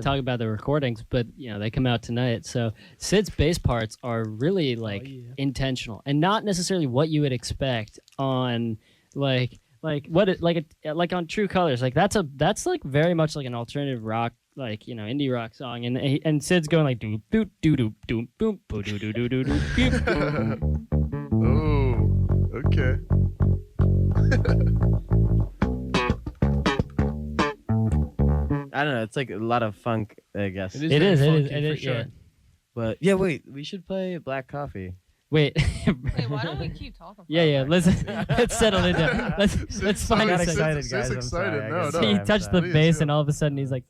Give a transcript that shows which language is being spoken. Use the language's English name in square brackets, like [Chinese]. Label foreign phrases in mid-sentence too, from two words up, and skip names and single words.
[English] talking about the recordings, but they come out tonight. So Sid's bass parts are really like yeah. intentional and not necessarily what you would expect on like on True Colors. Like that's like very much like an alternative rock, like indie rock song, and Sid's going like doop doop doop doop doop boop doo doo doo doo doo doop. Oh, okay. I don't know. It's like a lot of funk, I guess. It is. It very is. It funky, is. It for is. sure. Yeah. But yeah, wait. We should play Black Coffee. Wait. Wait, why don't we keep talking? Yeah. Let's settle it down. Let's so find got a Sid's- second. excited, Sid's guys. I'm excited. sorry. I No, guess no. He I'm touched the sorry. Please, bass, yeah. and all of a sudden he's like,